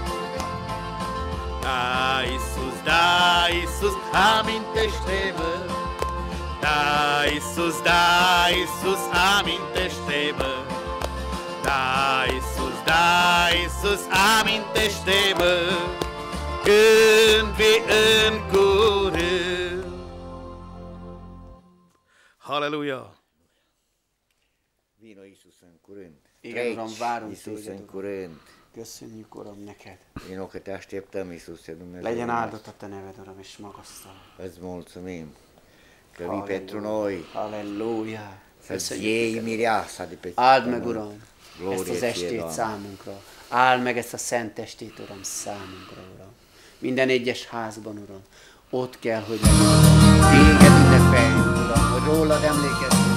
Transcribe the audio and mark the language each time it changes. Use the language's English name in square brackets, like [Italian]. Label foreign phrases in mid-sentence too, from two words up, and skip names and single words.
[Romanian] Da, Iisus, amintește-mă, da, Iisus, amintește-mă, da, Iisus, amintește-mă, când vii în curând. Haleluja! Vino Iisus în curând. [Hungarian] Igen, Uram, várunk [Romanian] Iisus [Hungarian] téged, [Romanian] în curând. [Hungarian] Köszönjük, Uram, neked. [Romanian] Vino că te așteptăm, Iisuse Dumnezeu. [Hungarian] Legyen áldott a te neved, Uram, és magasztal. [Romanian] Îți mulțumim că vii pentru noi [Hungarian] Halleluja. [Romanian] să iei mireasa de pe [Hungarian] Áld meg, [Romanian] pământ. [Hungarian] Uram, [Romanian] Glorie [Hungarian] ezt az [Romanian] ție, [Hungarian] estét [Romanian] Doamne. [Hungarian] számunkra. Áld meg ezt a szent estét, Uram, számunkra, Uram. Minden egyes házban, Uram, ott kell, hogy legyen. Téged ünnepeljünk, Uram, hogy rólad emlékezzünk.